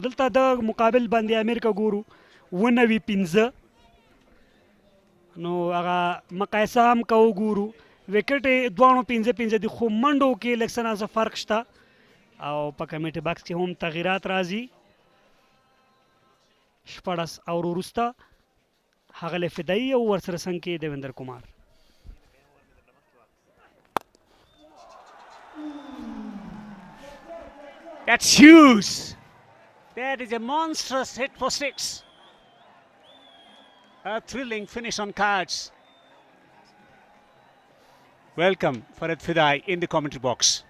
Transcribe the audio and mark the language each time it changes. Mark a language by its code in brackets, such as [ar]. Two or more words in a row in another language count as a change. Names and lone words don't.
[ps] دلته د مقابل باندې امیر که ګورو 19-15، نو هغه مقایسه هم که وګورو وکټ یې دواړو 15-15 دي، خو منډو کې لږ څه ناڅه فرق شته، او په [en] commentary box [ps] کې هم تغییرات راځي. 14 اور وروسته ښاغلی فدایي او ورسره څنګ کې دیویندر کمار. [en] That's huge. That is a monstrous hit for 6. A thrilling finish on cards. Welcome Farad Fidai in the commentary box.